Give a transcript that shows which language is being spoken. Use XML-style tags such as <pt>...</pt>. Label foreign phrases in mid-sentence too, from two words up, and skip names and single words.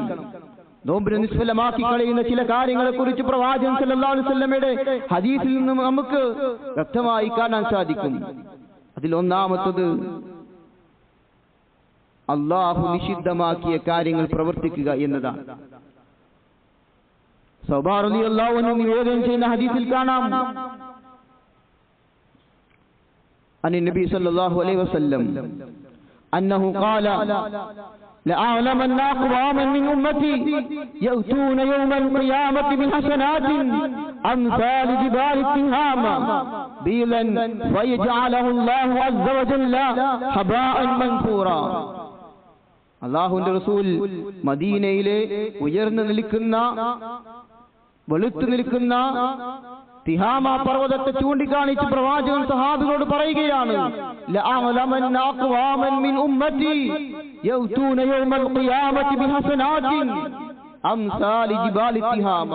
<ml>നോമ്പിനെ നിഷ്ഫലമാക്കി കളയുന്ന ചില കാര്യങ്ങളെ കുറിച്ച് പ്രവാചകൻ</ml> <ar>صلى الله عليه وسلم</ar> <ml>ഹദീസിൽ നിന്നും നമുക്ക് വ്യക്തമായി കാണാൻ സാധിക്കും. അതിലൊന്നാമത്തത് അല്ലാഹു നിഷിദ്ധമാക്കിയ കാര്യങ്ങൾ പ്രവർത്തിക്കുക എന്നതാണ്. സൗബാൻ</ml> <ar>رضي الله عنه</ar> <ml>നിവേദനം ചെയ്യുന്ന ഹദീസിൽ കാണാം,</ml> <ar>عن النبي صلى الله عليه وسلم أنه قال لأعلمن أقواما من أمتي يأتون يوم القيامة بحسنات أمثال جبال التهامة بيلا فيجعله الله عز وجل هباء منثورا.</ar> <ml>അല്ലാഹുവിന്റെ റസൂൽ മദീനയിലെ ഉയർന്നു നിൽക്കുന്ന വെളുത്തു നിൽക്കുന്ന തിഹാമ പർവ്വതത്തെ ചൂണ്ടിക്കാണിച്ച് പ്രവാചകൻ സഹാബികളോട് പറയുകയാണ്,</ml> <ar>لأعلمن أقواما من أمتي يأتون يوم القيامة بحسنات أمثال جبال تهامة.</ar>